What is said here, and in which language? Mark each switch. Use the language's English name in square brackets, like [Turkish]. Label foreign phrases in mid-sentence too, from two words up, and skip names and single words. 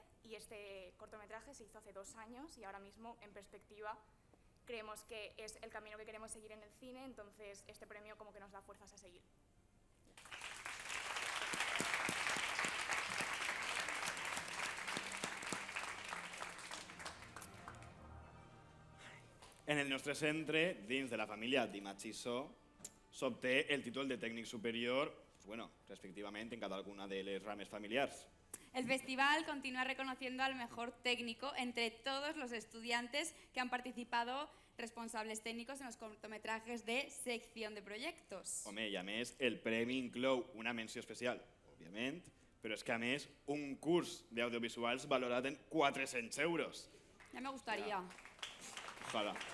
[Spanish] Y este cortometraje se hizo hace 2 años y ahora mismo, en perspectiva, creemos que es el camino que queremos seguir en el cine. Entonces, este premio como que nos da fuerzas a seguir. [Catalan] En el nostre centre, dins de la família d'Imatxiso, s'obté el títol de tècnic superior, [Spanish] pues bueno, [Catalan] respectivament en cada una de les rames familiars. [Spanish] El festival continúa reconociendo al mejor técnico entre todos los estudiantes que han participado, responsables técnicos en los cortometrajes de sección de proyectos. [Catalan] Home, i a més, el premi inclou una menció especial, òbviament, però és que a més, un curs d'audiovisuals valorat en 400 euros. [Spanish] Ya me gustaría. Ojalá.